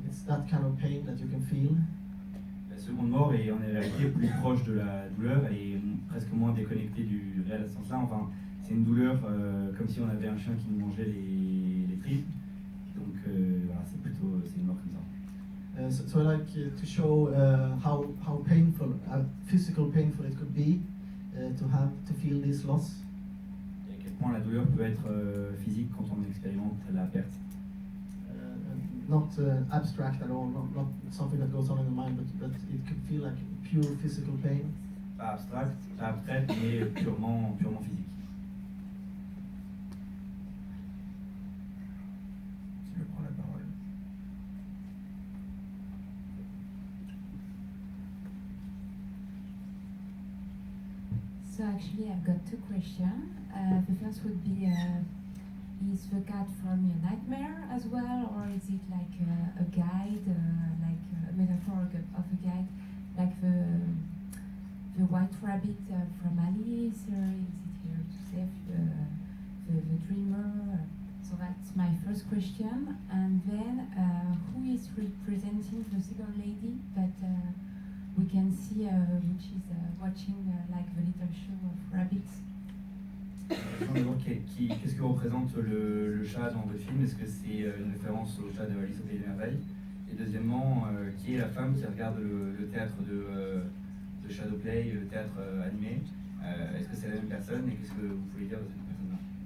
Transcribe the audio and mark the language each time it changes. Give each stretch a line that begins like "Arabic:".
English: It's that kind of pain that you can feel.
French: La seconde mort est en réalité plus proche de la douleur, elle est presque moins déconnectée du réel sens-là. Enfin, c'est une douleur comme si on avait un chien qui nous mangeait les tripes. Donc voilà, c'est une mort comme ça.
English: So I like to show how painful, physical painful it could be to feel this loss.
French: Et à quel point la douleur peut être physique quand on expérimente la perte.
English: Not abstract at all, not something that goes on in the mind, but it could feel like pure physical pain.
French: Pas abstraite, mais purement physique. Qui veut prendre la parole?
English: So actually I've got two questions. The first would be, is the cat from your nightmare as well, or is it like a guide, like a metaphor of a guide, like the white rabbit from Alice, or is it here to save the dreamer? So that's my first question. And then who is representing the second lady that we can see, which is watching like the little show of rabbits?
French: Qu'est-ce que représente le chat dans le film? Est-ce que c'est une référence au chat de Alice au Pays des Merveilles? Et deuxièmement, qui est la femme qui regarde le théâtre de Shadowplay, le théâtre animé? Est-ce que c'est la même personne et qu'est-ce que vous pouvez dire de cette personne-là?